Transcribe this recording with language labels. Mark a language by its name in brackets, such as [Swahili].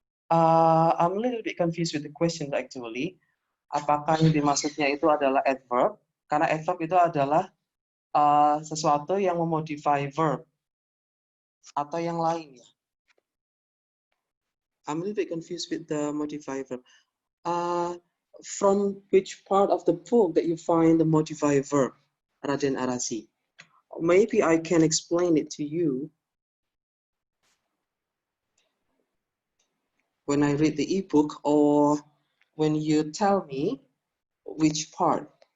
[English] I'm a little bit confused with the question actually. [Indonesian] Apakah yang dimaksudnya itu adalah adverb? Karena adverb itu adalah sesuatu yang memodify verb atau yang lain ya. [English] I'm a little bit confused with the modify verb. From which part of the book that you find the modify verb, Raden Arasi? Maybe I can explain it to you when I read the ebook, or when you tell me which part.